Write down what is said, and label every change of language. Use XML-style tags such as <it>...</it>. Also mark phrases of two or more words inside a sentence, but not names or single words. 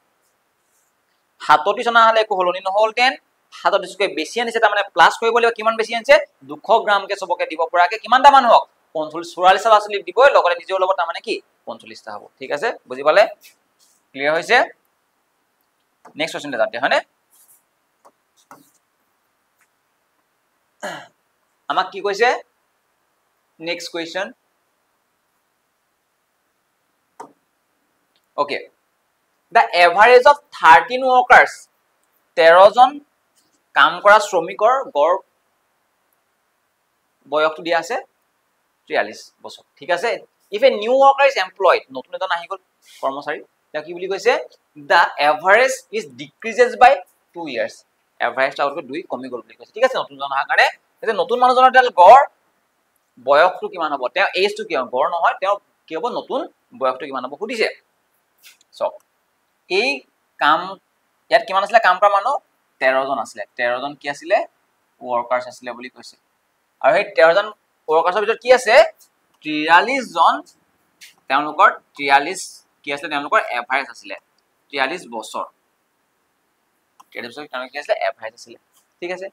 <as>37 অনা হ'লে একো হলনি নহ'লহেঁতেন, 37কৈ বেছি আনিছে, তাৰমানে প্লাছ কৰিব লাগিব, কিমান বেছি আনিছে 200 গ্ৰামকে চবকে দিব পৰাকে, কিমানটা মানুহ হওক 44 ল'ৰা ছোৱালীক দিবই, লগতে নিজেও ল'ব, তাৰমানে কি 45টা হ'ব, ঠিক আছে, বুজি পালে, ক্লিয়াৰ হৈছে।</as> <en>next question</en> <as>যাতে, হয়নে, আমাক কি কৈছে,</as> <en>next question, okay, the average of 13 workers,</en> <as>13 জন কাম কৰা শ্ৰমিকৰ গড় বয়সটো দিয়া আছে 43 বছৰ, ঠিক আছে।</as> <en>if a new worker is employed,</en> <as>নতুন এজন আহি গ'ল কৰ্মচাৰী, তেওঁ কি বুলি কৈছে,</as> <en>the average is decreases by 2 years,</en> <as>এভাৰেজটো আগতকৈ 2 কমি গ'ল বুলি কৈছে, ঠিক আছে। নতুন জন অহাৰ কাৰণে, নতুন মানুহজনৰ তেল গড় বয়সটো কিমান হ'ব, তেওঁ এজটো কি হ'ব, গড় নহয়, তেওঁ কি হ'ব, নতুন বয়সটো কিমান হ'ব সুধিছে। চাওক, এই কাম ইয়াত কিমান আছিলে, কাম কৰা মানুহ 13 জন আছিলে, 13 জন কি আছিলে, ৱৰ্কাৰ্ছ আছিলে বুলি কৈছে, আৰু সেই 13 জন ৱৰ্কাৰ্ছৰ ভিতৰত কি আছে 43 জন, তেওঁলোকৰ 43 কি আছিলে, তেওঁলোকৰ এভাৰেজ আছিলে 43 বছৰ, 43 বছৰ তেওঁলোকৰ কি আছিলে, এভাৰেজ আছিলে, ঠিক আছে।</as>